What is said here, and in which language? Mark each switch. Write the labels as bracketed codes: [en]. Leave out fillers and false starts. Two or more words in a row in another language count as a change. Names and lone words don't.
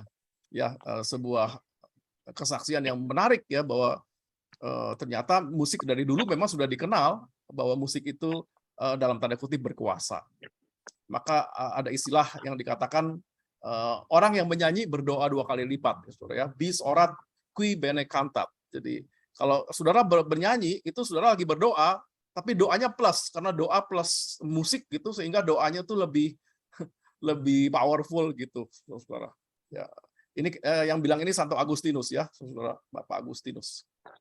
[id] Ya, sebuah kesaksian yang menarik ya, bahwa ternyata musik dari dulu memang sudah dikenal bahwa musik itu dalam tanda kutip berkuasa. Maka ada istilah yang dikatakan orang yang menyanyi berdoa 2 kali lipat, ya, saudara ya. [la] Bis orat qui bene cantat. [id] Jadi kalau saudara bernyanyi itu saudara lagi berdoa, tapi doanya plus, karena doa plus musik gitu sehingga doanya tuh lebih powerful gitu, saudara. Ya, ini yang bilang ini Santo Agustinus ya, saudara, Bapak Agustinus.